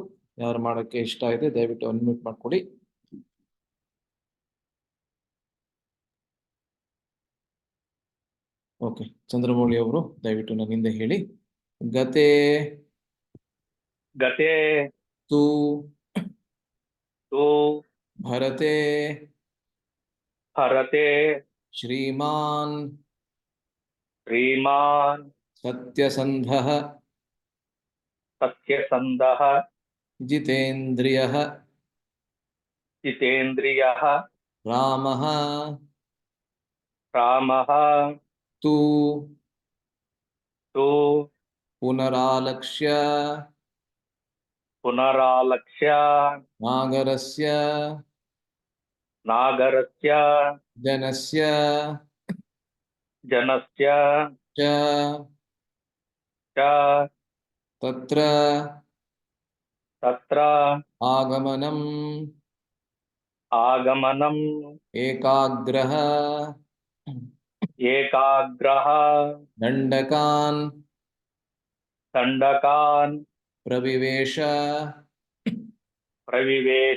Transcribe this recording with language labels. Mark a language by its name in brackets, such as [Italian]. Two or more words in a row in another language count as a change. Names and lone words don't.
[Kannada] ಯಾರು ಮಾಡೋಕ್ಕೆ ಇಷ್ಟ ಇದೆ ದಯವಿಟ್ಟು ಅನ್ಮ್ಯೂಟ್ ಮಾಡ್ಕೊಡಿ. ಓಕೆ, ಚಂದ್ರಮೌಳಿ ಅವರು ದಯವಿಟ್ಟು ನನ್ನ ಹಿಂದೆ ಹೇಳಿ. [Sanskrit] ಗತೆ ಗತೆ ತು ತು ಭರತೆ ಭರತೆ ಶ್ರೀಮಾನ್ ಶ್ರೀಮಾನ್ ಸತ್ಯಸಂಧಃ ಸತ್ಯಸಂಧಃ ಜಿತೇಂದ್ರಿಯಃ ಜಿತೇಂದ್ರಿಯಃ ರಾಮಃ ರಾಮಃ ತು ತು ಪುನರಾಲಕ್ಷ್ಯ ಪುನರಾಲಕ್ಷ್ಯ ನಾಗರಸ್ಯ ನಾಗರಸ್ಯ ಜನಸ್ಯ ಜನಸ್ಯ ಚ ಚ ತತ್ರ ತತ್ರ ಆಗಮನಂ ಆಗಮನಂ ಏಕಾಗ್ರಃ ಏಕಾಗ್ರಃ ದಂಡಕಾನ್ ದಂಡಕಾನ್ ಪ್ರವಿವೇಶ ಪ್ರವಿವೇಶ